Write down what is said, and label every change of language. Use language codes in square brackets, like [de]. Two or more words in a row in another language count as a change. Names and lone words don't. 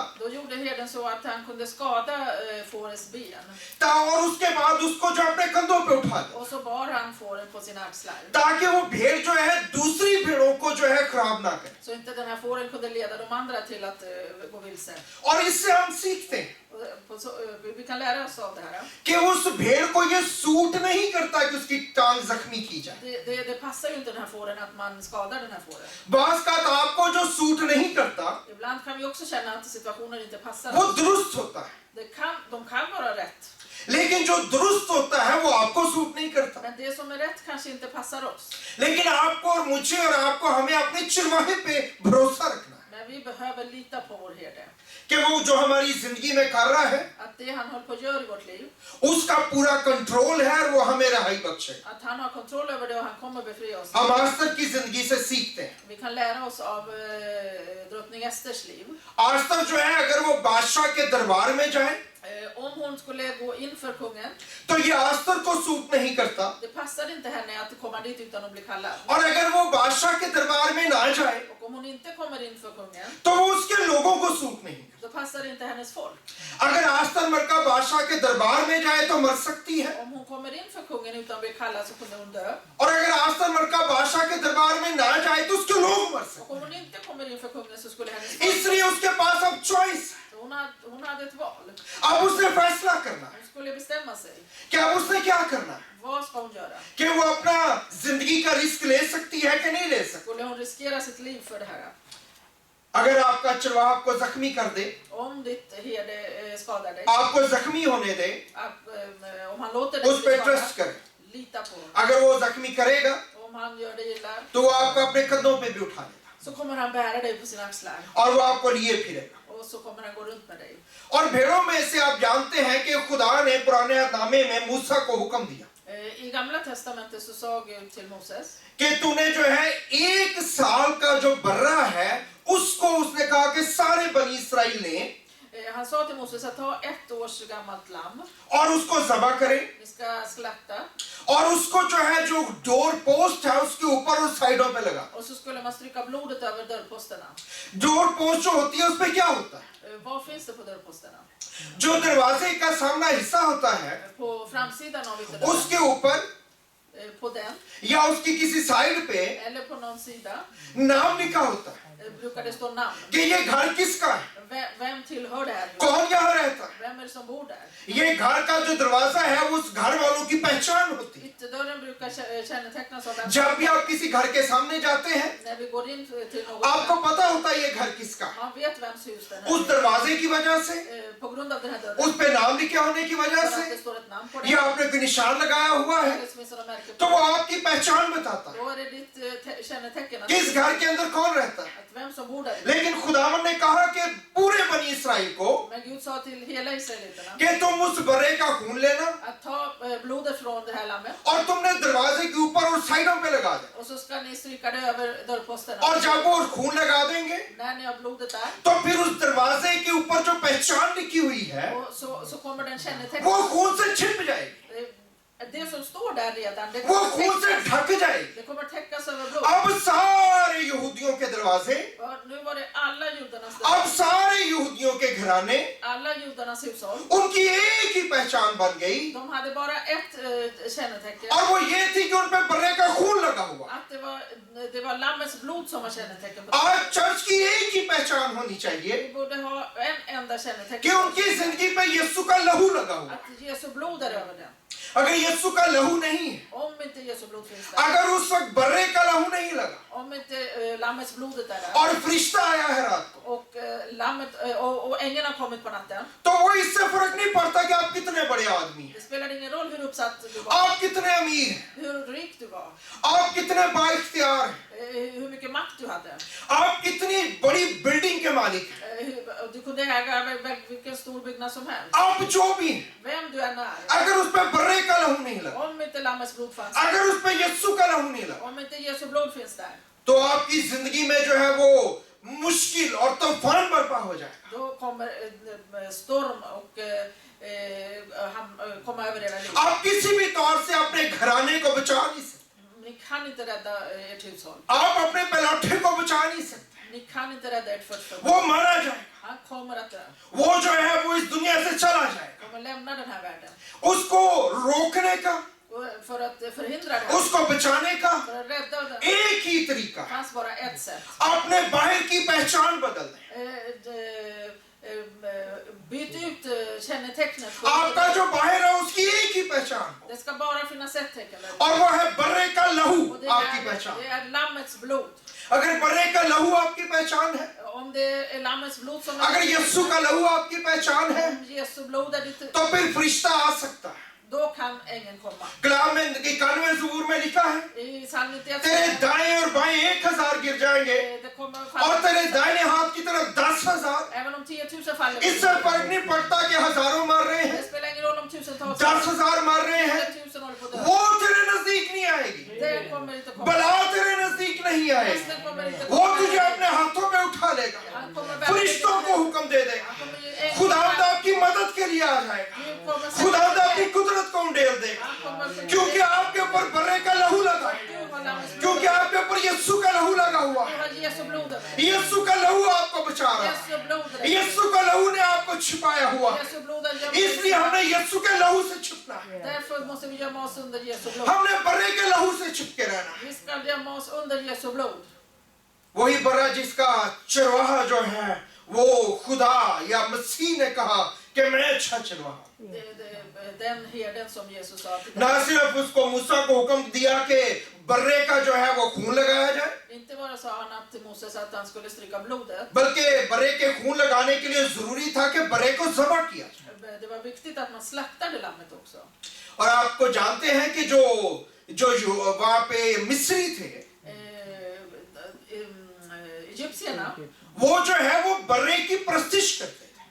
[sv] då gjorde herden så att han kunde skada fårets ben. [ur] اور اس کے بعد اس کو جو اپنے کندھوں پہ اٹھا دے, [sv] Och så bar han fåren på sina axlar. [ur] تاکہ وہ بھیڑ جو ہے دوسری بھیڑوں کو جو ہے خراب نہ کرے. [sv] Så inte den här fåren kunde leda de andra till att gå vilse. [ur] اور اس سے ہم سیکھتے ہیں [sv] Vi kan lära oss av det här. [ur] کہ اس بھیڑ کو یہ سوٹ نہیں کرتا کہ اس کی ٹانگ زخمی کی جائے. [sv] Det passar ju inte den här fåren att man skadar den här fåren. [ur] باس کا تو آپ کو جو سوٹ نہیں کرتا [sv] Ibland kan vi också känna att situationer inte passar [ur] वो [sv] oss. [ur] درست ہوتا ہے, [sv] De kan vara rätt. [ur] لیکن جو درست ہوتا ہے وہ آپ کو سوٹ نہیں کرتا. [sv] Men det som är rätt kanske inte passar oss. [ur] لیکن آپ کو اور مجھے اور آپ کو ہمیں اپنے چرواہے پہ بھروسہ رکھنا ہے [sv] Men vi behöver lita på vår herde. [ur] کہ وہ جو ہماری زندگی میں کر رہا ہے [sv] Att det han håller på att göra i vårt liv, [ur] اس کا پورا کنٹرول ہے اور وہ ہمیں رہائی بخشے. [sv] att han har kontroll över det och han kommer befria oss. [ur] ہم آستر کی زندگی سے سیکھتے ہیں. [sv] Vi kan lära oss av drottning Esters liv. [ur] آستر جو ہے اگر وہ بادشاہ کے دربار میں جائے [sv] Om hon skulle gå inför kungen, [ur] تو یہ آستر کو سوٹ نہیں کرتا, [sv] det passar inte henne att komma dit utan att bli kallad. [ur] اور اگر وہ بادشاہ کے دربار میں نہ جائے [sv] Och om hon inte kommer inför kungen, [ur] تو وہ اس کے لوگوں کو سوٹ نہیں کرتا. [sv] då passar inte hennes folk. [ur] اگر آستر مرکا بادشاہ کے دربار میں جائے تو مر سکتی ہے, [sv] Om hon kommer inför kungen utan att bli kallad så kunde hon dö. [ur] اور اگر آستر مرکا بادشاہ کے دربار میں نہ جائے تو اس کے لوگ مر [sv] Och [ur] सकते [sv] om hon inte kommer inför kungen så skulle hennes [ur] हैं। [sv] folk. [ur] اس لیے اس کے پاس اب چوائس, [sv] Så hon hade ett val. [ur] اب اس نے فیصلہ کرنا ہے [sv] Hon skulle bestämma sig. [ur] کہ اب اس نے کیا کرنا ہے, [sv] Vad ska hon göra? [ur] کہ وہ اپنا زندگی کا رسک لے سکتی ہے کہ نہیں لے سکتی. [sv] Skulle hon riskera sitt liv för det här? [ur] اگر آپ کا چرواہا آپ کو زخمی کر دے, [sv] Om ditt herde skadar dig, [ur] آپ کو زخمی ہونے دے, [sv] om han låter dig [ur] उस [sv] bli [ur] پر ٹرسٹ [sv] skadad, [ur] करें, [sv] lita på honom. [ur] اگر وہ زخمی کرے گا [sv] Om han gör dig illa [ur] تو وہ آپ کو اپنے کندھوں پہ بھی اٹھا لے گا [sv] så kommer han bära dig på sina axlar. [ur] اور وہ آپ کو لیے پھرے گا. [sv] Och så kommer han gå runt med dig. [ur] اور بھیڑوں میں سے آپ جانتے ہیں کہ خدا نے پرانے نامے میں موسیٰ کو حکم دیا [sv] I Gamla testamentet så sa Gud till Moses [ur] کہ تو نے جو ہے 1 سال کا جو برّہ ہے اس کو اس نے کہا کہ سارے بنی اسرائیل نے [sv] han sa till Moses att ta 1 års gammalt lamm. [ur] اور اس کو ذبح کریں [sv] Ni ska slakta. [ur] اور اس کو جو ہے جو [en] door post [ur] ہے اس کے اوپر اور سائیڈوں پہ لگا. [sv] Och så skulle man stryka blodet över dörrposterna. [en] door post [ur] جو ہوتی ہے اس پہ کیا ہوتا ہے? [sv] Vad finns det på dörrposterna? [ur] جو دروازے کا سامنا حصہ ہوتا ہے [sv] På framsidan av ytterdörren. [ur] اس کے اوپر [sv] På den. [ur] یا اس کی کسی سائیڈ پہ [sv] Eller på någon sida. [ur] نام لکھا ہوتا ہے [sv] Brukar det stå namn. [ur] کہ یہ گھر کس کا ہے, [sv] Vem tillhör det här? [ur] کون یہاں رہتا ہے. [sv] Vem är det som bor där? [ur] یہ گھر کا جو دروازہ ہے وہ اس گھر والوں کی پہچان ہوتی ہے. [sv] Ytterdörren brukar kännetecknas av vem. [ur] جب بھی آپ کسی گھر کے سامنے جاتے ہیں [sv] När vi går in till något. [ur] آپ کو پتہ ہوتا ہے یہ گھر کس کا ہے. [sv] Man vet vems hus den [ur] उस [sv] är. [ur] دروازے کی وجہ سے, [sv] På grund av den här dörren. [ur] اس پہ نام لکھے ہونے کی وجہ [sv] För att [ur] से, [sv] det står ett namn på [ur] या [sv] den. [ur] آپ نے کوئی نشان لگایا ہوا ہے [sv] Eller så finns det något märke [ur] तो [sv] på [ur] वो [sv] den. [ur] آپ کی پہچان بتاتا ہے [sv] Då är det ditt kännetecken. [ur] کہ اس گھر کے اندر کون رہتا ہے. [sv] Att vem som bor där. [ur] لیکن خداون نے کہا کہ پورے بنی اسرائیل کو [sv] Men Gud sa till hela israeliterna. [ur] کہ تم اس برّے کا خون لینا [sv] Att ta blodet från det här lammet. [ur] اور تم نے دروازے کے اوپر اور سائیڈوں پہ لگا دینا [sv] Och så ska ni stryka det över dörrposterna. [ur] اور جب وہ خون لگا دیں گے [sv] När ni har blodet där. [ur] تو پھر اس دروازے کے اوپر جو پہچان لکھی ہوئی ہے [sv] Och så kommer den [ur] वो [sv] kännetecknas. [ur] خون سے چھپ جائے گی, [sv] Det som står där redan. Det [ur] वो [sv] kommer [ur] خون سے [sv] täckas. [ur] ڈھک جائے گی. [sv] Det kommer täckas över blod. [ur] اب سارے یہودیوں کے دروازے, [sv] Och nu var det alla judarnas [ur] अब [sv] dörr. [ur] سارے یہودیوں کے گھرانے [sv] Alla judarnas hushåll. [ur] ان کی ایک ہی پہچان بن گئی [sv] De hade bara ett kännetecken. [ur] اور وہ یہ تھی کہ ان پہ برّے کا خون لگا ہوا. [sv] Att det var lammets blod som var kännetecken på det. [ur] آج چرچ کی ایک ہی پہچان ہونی چاہیے [sv] Vi borde ha en enda [ur] कि [sv] kännetecken. [ur] ان کی زندگی پہ یسوع کا لہو لگا ہوا. [sv] Att Jesu blod är över den. [ur] اگر یسوع کا لہو نہیں ہے, [sv] Om inte Jesu blod finns där. [ur] اگر اس وقت برّے کا لہو نہیں لگا [sv] Om inte lammets blodet är där. [ur] اور فرشتہ آیا ہے رات کو [sv] Och lammet och ängeln har kommit på natten. [ur] تو وہ اس سے فرق نہیں پڑتا کہ آپ کتنے بڑے آدمی ہیں, [sv] Det spelar ingen roll hur uppsatt du var. [ur] آپ کتنے امیر ہیں, [sv] Hur rik du var. [ur] آپ کتنے بااختیار ہیں, [sv] Hur mycket makt du hade. [ur] آپ کتنی بڑی بلڈنگ کے مالک ہیں, [sv] Du kunde äga vilken stor byggnad som helst. [ur] آپ جو بھی ہیں, [sv] Vem du än är. [ur] اگر اس پہ برّے کا لہو نہیں لگا, [sv] Om inte lammets blod fanns. [ur] اگر اس پہ یسوع کا لہو نہیں لگا [sv] Om inte Jesu blod finns där. [ur] تو آپ کی زندگی میں جو ہے وہ مشکل اور طوفان برپا ہو جائے گا. [sv] Då kommer storm och komma över era liv. [ur] آپ کسی بھی طور سے اپنے گھرانے کو بچا نہیں سکتے, [sv] Ni kan inte rädda ert hushåll. [ur] آپ اپنے پلوٹھے کو بچا نہیں سکتے, [sv] Ni kan inte rädda ert förstfödda. [ur] وہ مارا جائے گا, [sv] Han kommer att dö. [ur] وہ جو ہے وہ اس دنیا سے چلا جائے گا. [sv] Kommer lämna den här världen. [ur] اس کو روکنے کا, [sv] Och för att förhindra det här. [ur] اس کو بچانے کا [sv] För att rädda den. [ur] ایک ہی طریقہ ہے, [sv] Fanns bara ett sätt. [ur] اپنے باہر کی پہچان بدل دیں. [sv] Byt ut kännetecknet. [ur] آپ کا جو باہر ہے اس کی ایک ہی پہچان ہو [sv] Det ska bara finnas ett tecken där. [ur] اور وہ ہے برّے کا لہو [sv] Och det [ur] آپ کی پہچان. [sv] är lammets blod. [ur] اگر برّے کا لہو آپ کی پہچان ہے, [sv] Om det är lammets blod som [ur] اگر یسوع کا لہو آپ کی پہچان ہے [sv] om Jesu blod är ditt, [ur] تو پھر فرشتہ آ سکتا ہے. [sv] då kan ängeln komma. [ur] کلام میں 91 زبور میں لکھا ہے [sv] I psalm 91 [ur] تیرے دائیں اور بائیں 1000 گر جائیں گے [sv] det kommer [ur] اور تیرے [sv] falla. [ur] داہنے ہاتھ کی طرف 10,000. [sv] Även om 10 000 faller. [ur] اس سے فرق نہیں پڑتا کہ ہزاروں مر رہے [sv] Det [ur] हैं, [sv] spelar ingen roll om tusentals [ur] 10,000 مر رہے ہیں, [sv] 10 000 håller på att dö. [ur] وہ تیرے نزدیک نہیں آئے گی, [sv] Det kommer inte komma. [ur] بلا تیرے نزدیک نہیں آئے گی, [sv] Pesten kommer inte [ur] वो [sv] komma. [ur] تجھے اپنے ہاتھوں میں اٹھا لے گا, [sv] Han kommer bära [ur] فرشتوں کو حکم دے دے گا, [sv] Han kommer ge ängeln. [ur] خداوند آپ کی مدد کے لیے آ جائے گا, [sv] Gud kommer sätta [ur] خداوند اپنی [sv] dig. [ur] قدرت کو انڈیل دے گا, [sv] Han kommer förnya [ur] क्योंकि [sv] dig. [ur] آپ کے اوپر برّے کا لہو لگا ہے, [sv] Du har lammets blod. [ur] کیونکہ آپ کے اوپر یسوع کا لہو لگا ہوا [sv] Du [ur] है। [sv] har Jesu blod över dig. [ur] یسوع کا لہو آپ کو بچا رہا ہے, [sv] Jesu blod över dig. [ur] یسوع کا لہو نے آپ کو چھپایا ہوا ہے, [sv] Jesu blod har gömt [ur] इसलिए [sv] dig. [ur] ہم نے یسوع کے لہو سے چھپنا ہے, [sv] Därför måste vi gömma oss under Jesu blod. [ur] ہم نے برّے کے لہو سے چھپ کے رہنا ہے. [sv] Vi ska gömma oss under Jesu blod. [ur] وہی برّہ جس کا چرواہا جو ہے وہ خدا یا مسیح نے کہا کہ میں اچھا چرواہا ہوں. [sv] Den herden som Jesus sa till [ur] نہ صرف اس کو موسیٰ کو حکم دیا کہ برّے کا جو ہے وہ خون لگایا جائے, [sv] Inte bara sa han att till Moses att han skulle stryka blodet. [ur] بلکہ برّے کے خون لگانے کے لیے ضروری تھا کہ برّے کو ذبح کیا جائے. [sv] Det var viktigt att man slaktade lammet också. [ur] اور آپ کو جانتے ہیں کہ جو وہاں پہ مصری تھے, [sv] Egyptierna, [ur] وہ جو ہے وہ برّے کی پرستش کرتے تھے.